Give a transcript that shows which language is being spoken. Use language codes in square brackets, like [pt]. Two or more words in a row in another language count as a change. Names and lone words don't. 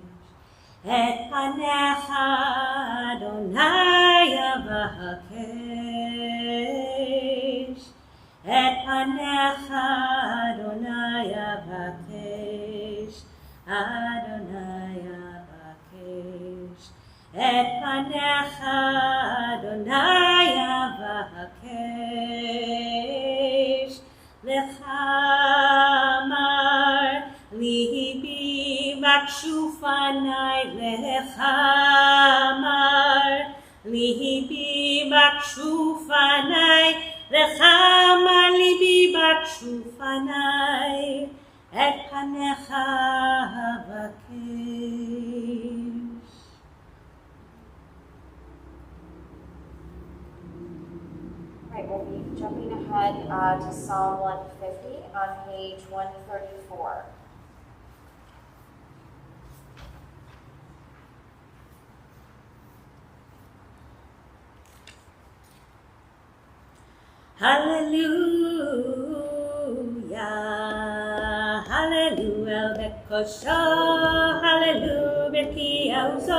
[he] את פניך אדוני אבקש. את פניך אדוני אבקש, אדוני אבקש. את פניך אדוני אבקש. לך אמר לבי בקשו פני. לך אמר לבי בקשו פני. לך אמר לבי בקשו פני. את פניך אבקש. [en] Right, we'll be jumping ahead to Psalm 150 on page 134. [he] הללויה, הללויה, בקודשו, הללויה, ברקיע עוזו,